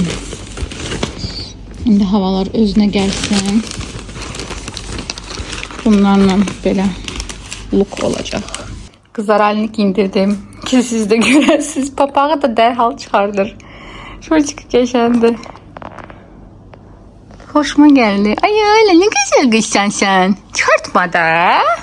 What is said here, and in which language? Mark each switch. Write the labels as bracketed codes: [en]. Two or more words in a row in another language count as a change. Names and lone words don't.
[az] İndi havalar özünə gəlsin. Bunlarla belə look olacaq. [tr] Kızlar Aylin'i giyindirdim. [az] Ki siz de görərsiniz. Papağı da dərhal çıxardır. Şortik qəşəngdir. [tr] Hoşuma geldi. Ay öyle ne güzel kızsan sen. Çıkartma da.